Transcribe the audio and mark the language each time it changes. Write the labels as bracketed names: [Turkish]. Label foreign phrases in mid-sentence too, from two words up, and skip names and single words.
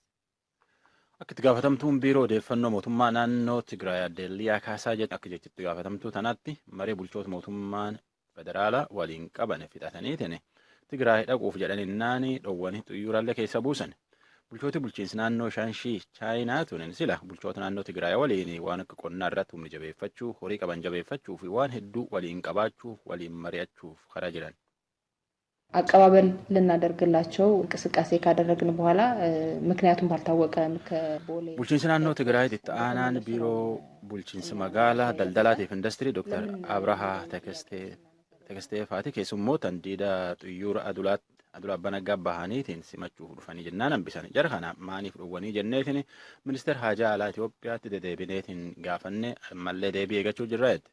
[Oromo] Akka itti gaafatamtuun biiroo odeeffannoo mootummaa naannoo Tigraay aadde Caqasaa jedhan akka jechitti gaafatamtuu tanaatti maree bulchoota mootummaan federaalaa waliin qaban fixataniitiin Tigraay dhaquuf jedhaninnaan dhowwanii xiyyaarallee keessa buusan. Bulchooti bulchiinsi naannoo Shaanshii Chaayinaa tunin sila bulchoota naannoo Tigraay waliin waan akka qonnaa irratti humni jabeeffachuu, horii qaban jabeeffachuu fi waan hedduu waliin qabaachuuf waliin mari'achuuf karaa jiran. [Amharic] አቀባበል ልናደርግላቸው እንቅስቃሴ ካደረግን በኋላ ምክንያቱም ባልታወቀ ከቦሌ [Oromo] bulchiinsi naannoo Tigraay itti aanaan biiroo bulchiinsi magaalaa daldalaatiif industirii Dr. Abrahaa Tekestee faati keessummoota diida xiyyaara adulaa banaggaa bahaniitiin simachuuf dhufanii jennaan hambisan. Jara kana maaniif dhowwanii jenneetiin ministeera haajaa alaa Itoophiyaatti dedeebineetiin gaafanne mallee deebii eegachuu jirra jette.